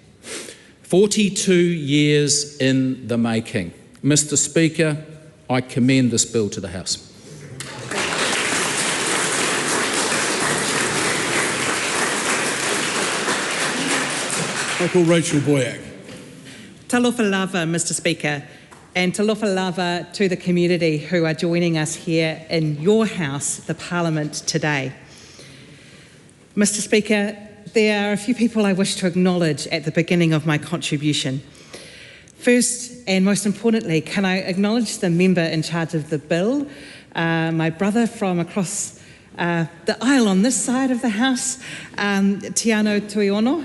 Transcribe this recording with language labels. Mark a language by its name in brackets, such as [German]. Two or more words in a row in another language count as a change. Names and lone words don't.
[English] 42 years in the making. Mr. Speaker, I commend this bill to the House. I call Rachel Boyack. [Samoan] Talofa lava, [English] Mr. Speaker, and [Samoan] talofa lava [English] to the community who are joining us here in your House, the Parliament, today. Mr. Speaker, there are a few people I wish to acknowledge at the beginning of my contribution. First, and most importantly, can I acknowledge the member in charge of the bill, my brother from across the aisle on this side of the House, Tiano Tuiono.